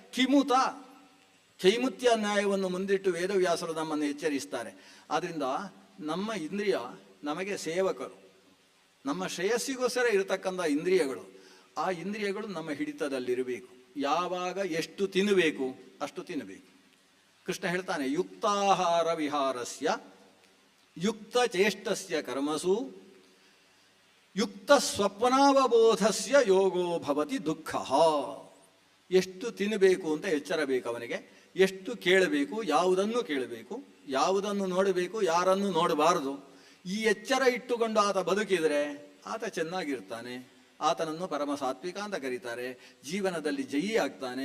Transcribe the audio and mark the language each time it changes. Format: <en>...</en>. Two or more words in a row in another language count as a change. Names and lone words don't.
<kn>ಕೈಮುತ್ಯ ನ್ಯಾಯವನ್ನು ಮುಂದಿಟ್ಟು ವೇದವ್ಯಾಸರು ನಮ್ಮನ್ನು ಎಚ್ಚರಿಸ್ತಾರೆ. ಆದ್ದರಿಂದ ನಮ್ಮ ಇಂದ್ರಿಯ ನಮಗೆ ಸೇವಕರು, ನಮ್ಮ ಶ್ರೇಯಸ್ಸಿಗೋಸ್ಕರ ಇರತಕ್ಕಂಥ ಇಂದ್ರಿಯಗಳು. ಆ ಇಂದ್ರಿಯಗಳು ನಮ್ಮ ಹಿಡಿತದಲ್ಲಿರಬೇಕು. ಯಾವಾಗ ಎಷ್ಟು ತಿನ್ನಬೇಕು ಅಷ್ಟು ತಿನ್ನಬೇಕು. ಕೃಷ್ಣ ಹೇಳ್ತಾನೆ,</kn> <sa>ಯುಕ್ತಾಹಾರ ವಿಹಾರಸ್ಯ ಯುಕ್ತ ಚೇಷ್ಟಸ್ಯ ಕರ್ಮಸು ಯುಕ್ತ ಸ್ವಪ್ನಾವಬೋಧಸ್ಯ ಯೋಗೋ ಭವತಿ ದುಃಖ.</sa> <kn>ಎಷ್ಟು ತಿನ್ನಬೇಕು ಅಂತ ಎಚ್ಚರ ಬೇಕು ಅವನಿಗೆ. ಎಷ್ಟು ಕೇಳಬೇಕು, ಯಾವುದನ್ನು ಕೇಳಬೇಕು, ಯಾವುದನ್ನು ನೋಡಬೇಕು, ಯಾರನ್ನು ನೋಡಬಾರದು. ಈ ಎಚ್ಚರ ಇಟ್ಟುಕೊಂಡು ಆತ ಬದುಕಿದರೆ ಆತ ಚೆನ್ನಾಗಿರ್ತಾನೆ. ಆತನನ್ನು ಪರಮ ಸಾತ್ವಿಕ ಅಂತ ಕರೀತಾರೆ. ಜೀವನದಲ್ಲಿ ಜಯಿ ಆಗ್ತಾನೆ.</kn>